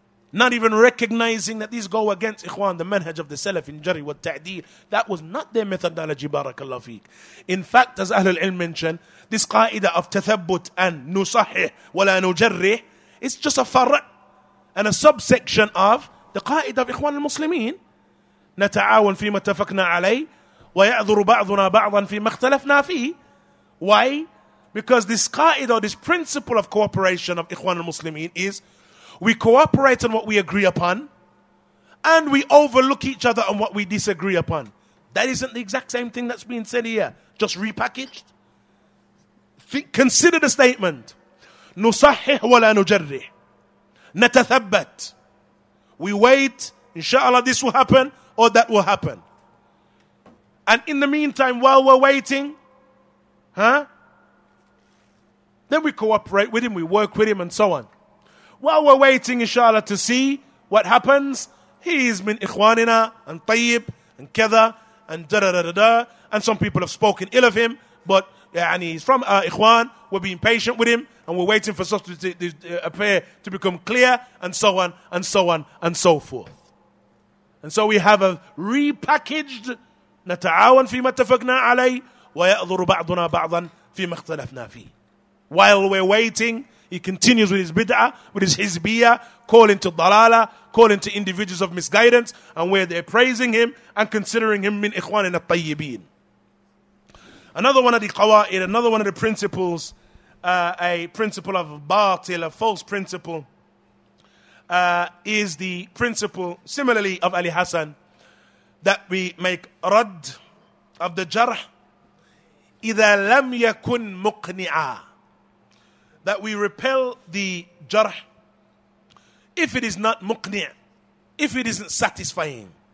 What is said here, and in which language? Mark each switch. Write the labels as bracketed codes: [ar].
[en] Not even recognizing that these go against ikhwan, the manhaj of the salaf in Jarh Tadeel. That was not their methodology, barakallah fiqh. In fact, as Ahlul Ilm mentioned, this qa'idah of tathabbut and nusahih wa la nujarrih, it's just a far'. and a subsection of the qaida of Ikhwan al-Muslimin. [ar] نتعاون فيما اتفقنا عليه ويعذر بعضنا بعضا فيما اختلفنا فيه. [en] Why? Because this qaida, this principle of cooperation of Ikhwan al-Muslimin is we cooperate on what we agree upon and we overlook each other on what we disagree upon. That isn't the exact same thing that's being said here, just repackaged. Consider the statement. [ar] نصحح ولا نجرح نتثبت. [en] We wait, inshallah this will happen or that will happen. And in the meantime, while we're waiting, then we cooperate with him, we work with him and so on. While we're waiting, inshallah, to see what happens, he is min ikhwanina and tayyib and kada and da-da-da-da-da. And some people have spoken ill of him, but he's from ikhwan, we're being patient with him, and we're waiting for such to appear to become clear, and so on, and so on, and so forth. And so we have a repackaged [ar] نتعاون فيما اتفقنا عليه ويأذر بعضنا بعضا فيما اختلفنا فيه. [en] While we're waiting, he continues with his bid'ah, with his hizbiyah, calling to dalala, calling to individuals of misguidance, and where they're praising him and considering him min ikhwanin at-tayyibin. Another one of the qawaid, another one of the principles, a principle of batil, a false principle, is the principle, similarly, of Ali Hassan, that we make rad of the jarh [ar] إذا لم يكن مقنعا, [en] that we repel the jarh if it is not muqni', if it isn't satisfying.